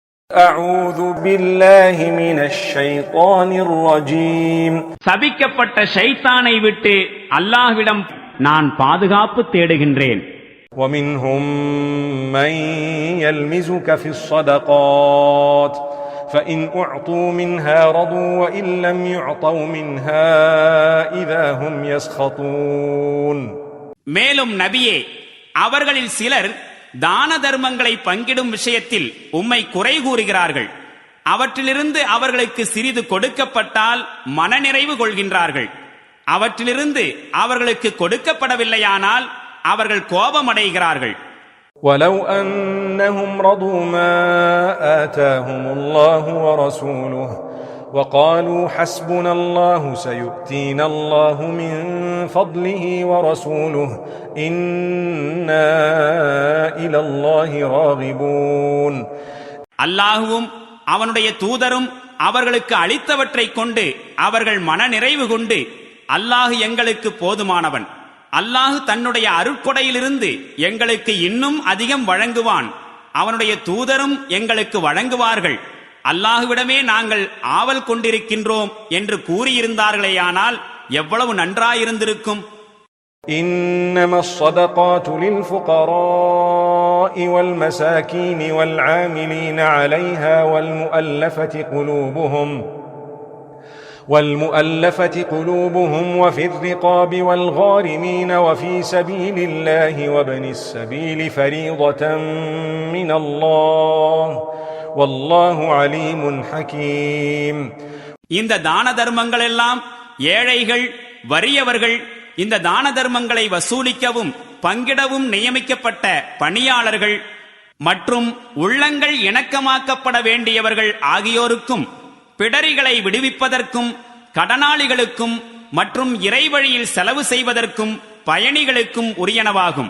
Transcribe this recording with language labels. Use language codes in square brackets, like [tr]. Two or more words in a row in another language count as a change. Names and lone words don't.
[ar] أعوذ بالله من الشيطان الرجيم [ta] சபிக்கப்பட்ட ஷைத்தானை விட்டு அல்லாஹ்விடம் நான் பாதுகாப்பு தேடுகின்றேன். [ar] ومنهم من يلمزك في الصدقات فإن أعطوا منها رضوا وإن لم يعطوا منها إذا هم يسخطون. [ta] மேலும் நபியே, அவர்களில் சிலர் தான தர்மங்களை பங்கிடும் விஷயத்தில் உம்மை குறை கூறுகிறார்கள். அவற்றிலிருந்து அவர்களுக்கு சிறிது கொடுக்கப்பட்டால் மனநிறைவு கொள்கின்றார்கள். அவற்றிலிருந்து அவர்களுக்கு கொடுக்கப்படவில்லையானால் அவர்கள் கோபமடைகிறார்கள். [ar] وَلَوْ أَنَّهُمْ رَضُوا مَا آتَاهُمُ اللَّهُ وَرَسُولُهُ وَقَالُوا حَسْبُنَا اللَّهُ سَيُؤْتِينَا اللَّهُ مِنْ فَضْلِهِ وَرَسُولُهُ إِنَّا إِلَى اللَّهِ راغبون. [ta] அல்லாஹுவும் அவனுடைய தூதரும் அவர்களுக்கு அளித்தவற்றை கொண்டு அவர்கள் மனநிறைவு கொண்டு, அல்லாஹு எங்களுக்கு போதுமானவன், அல்லாஹு தன்னுடைய அருட்கொடையிலிருந்து எங்களுக்கு இன்னும் அதிகம் வழங்குவான், அவனுடைய தூதரும் எங்களுக்கு வழங்குவார்கள், அல்லாஹுவிடமே நாங்கள் ஆவல் கொண்டிருக்கின்றோம் என்று கூறியிருந்தார்களேயானால் எவ்வளவு நன்றாயிருந்திருக்கும். [ar] إنما الصدقات للفقراء والمساكين والعاملين عليها والمؤلفة قلوبهم وفي الرقاب والغارمين وفي سبيل الله وابن السبيل فريضة من الله والله عليم حكيم. [ta] இந்த தான தர்மங்கள் எல்லாம் ஏழைகள், வறியவர்கள், இந்த தான தர்மங்களை வசூலிக்கவும் பங்கிடவும் நியமிக்கப்பட்ட பணியாளர்கள் மற்றும் உள்ளங்கள் இணக்கமாக்கப்பட வேண்டியவர்கள் ஆகியோருக்கும், பிடரிகளை விடுவிப்பதற்கும், கடனாளிகளுக்கும் மற்றும் இறைவழியில் செலவு செய்வதற்கும் பயணிகளுக்கும் உரியனவாகும்.